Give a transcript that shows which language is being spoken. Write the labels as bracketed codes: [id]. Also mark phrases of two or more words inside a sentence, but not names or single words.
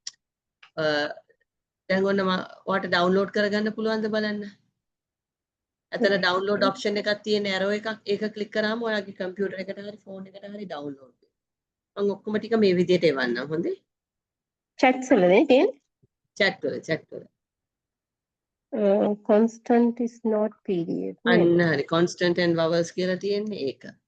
[si] දැන් ඔන්න ඔයාට ඩවුන්ලෝඩ් කරගන්න පුළුවන්ද බලන්න. අතන [en] download option [si] එකක් තියෙන ඇරෝ එකක් ඒක ක්ලික් කරාම ඔයාගේ කම්පියුටර් එකට හරි ෆෝන් එකට හරි ඩවුන්ලෝඩ් වෙනවා. මම ඔක්කොම ටික මේ විදිහට එවන්නම් හොඳේ. chats වලනේ තියෙන්නේ. chat වල. [en] Constant is not PDF [si] අන්න නේද? හරි [en] constant and vowels [si] කියලා තියෙන්නේ ඒක.